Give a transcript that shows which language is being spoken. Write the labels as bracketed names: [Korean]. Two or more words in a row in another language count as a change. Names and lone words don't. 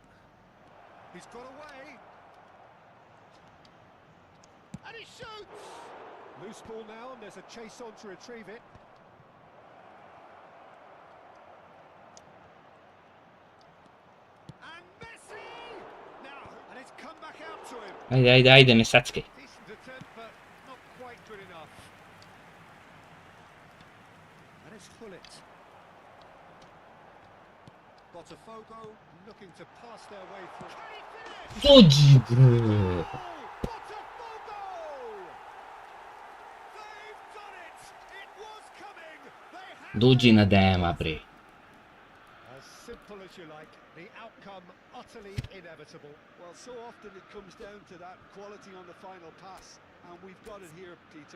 [English] He's got away. And he shoots! Loose ball now, and there's a chase on to retrieve it. And Messi! Now, and it's come back out to him. [Serbian] Ajde, ne sackaj. [English] Decent attempt, but not quite good enough. And it's Hullet. Botafogo. Looking to pass their way through. Can he finish? [Serbian] Dođi, bre. [English] Botafogo! They've done it! It was coming! They had [Serbian] Dođi na dema, bre. [English] As simple as you like, the outcome utterly inevitable. Well, so often it comes down to that quality on the final pass, and we've got it here, Peter.